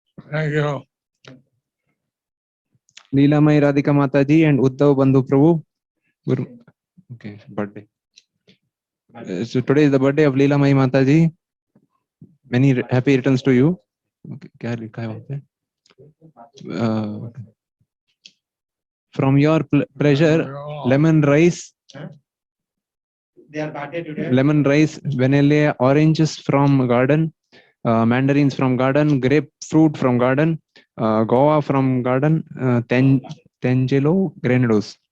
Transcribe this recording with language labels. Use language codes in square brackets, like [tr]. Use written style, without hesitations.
[en] Thank you. Leelamai Radhika Mataji and Uddhav Bandhu Prabhu. Okay, birthday. So today is the birthday of Leelamai Mataji. Many happy returns to you. [hi] Okay, क्या लिखा है वहाँ पे? [en] From your pleasure, lemon rice. They are parted today. Lemon rice, vanilla, oranges from garden, mandarins from garden, grapefruit from garden, guava from garden, Tangelo granados.